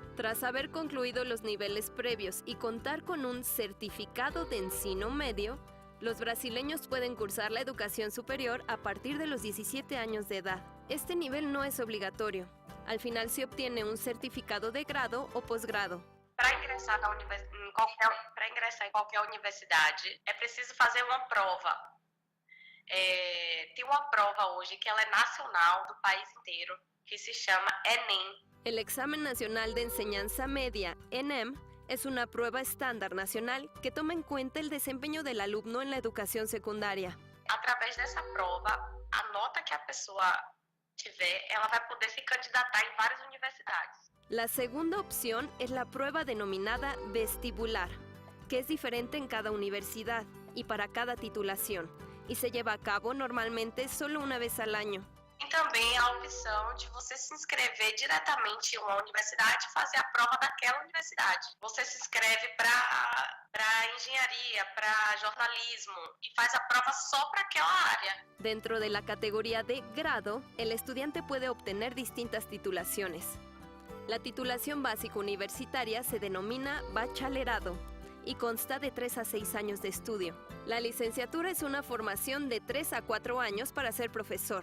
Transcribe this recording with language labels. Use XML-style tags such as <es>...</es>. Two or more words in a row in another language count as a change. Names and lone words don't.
<es>Tras haber concluido los niveles previos y contar con un certificado de</es> <pt>ensino medio,</pt> <es>los brasileños pueden cursar la educación superior a partir de los 17 años de edad. Este nivel no es obligatorio. Al final se obtiene un certificado de grado o posgrado.</es> <pt>Para ingressar em qualquer universidade, é preciso fazer uma prova. Tem uma prova hoje que ela é nacional do país inteiro, que se chama ENEM.</pt> <es>El Examen Nacional de Enseñanza Media, ENEM, es una prueba estándar nacional que toma en cuenta el desempeño del alumno en la educación secundaria.</es> <pt>Através dessa prova, a nota que a pessoa tiver, ela vai poder se candidatar em várias universidades.</pt> <es>La segunda opción es la prueba denominada vestibular, que es diferente en cada universidad y para cada titulación, y se lleva a cabo normalmente solo una vez al año.</es> <pt>E também a opção de você se inscrever diretamente em uma universidade e fazer a prova daquela universidade. Você se inscreve para engenharia, para jornalismo e faz a prova só para aquela área.</pt> <es>Dentro de la categoría de grado, el estudiante puede obtener distintas titulaciones. La titulación básica universitaria se denomina bachillerado y consta de 3 a 6 años de estudio. La licenciatura es una formación de 3 a 4 años para ser profesor.</es>